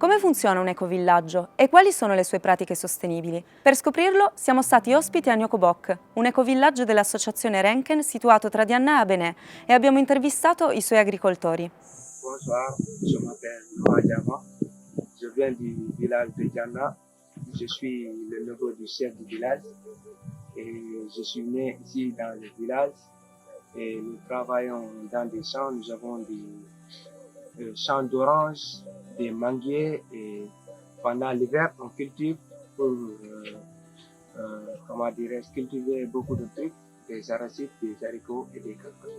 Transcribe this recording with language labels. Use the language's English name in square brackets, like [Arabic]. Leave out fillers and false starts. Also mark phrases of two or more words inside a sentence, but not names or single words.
[Italian] funziona un ecovillaggio e quali sono le sue pratiche sostenibili? Per scoprirlo siamo stati ospiti a Nyokobok, un ecovillaggio dell'associazione Renken situato tra Diana e Abéné, e abbiamo intervistato i suoi agricoltori. [French] Bonsoir, je m'appelle Noah Diama, je viens du village de Diana, je suis le neveu du chef du village et je suis né ici dans le village et nous travaillons dans des champs, nous avons des champs d'oranges, des manguiers et pendant l'hiver on cultive pour cultiver beaucoup de trucs, des arachides, des haricots et des cacahuètes.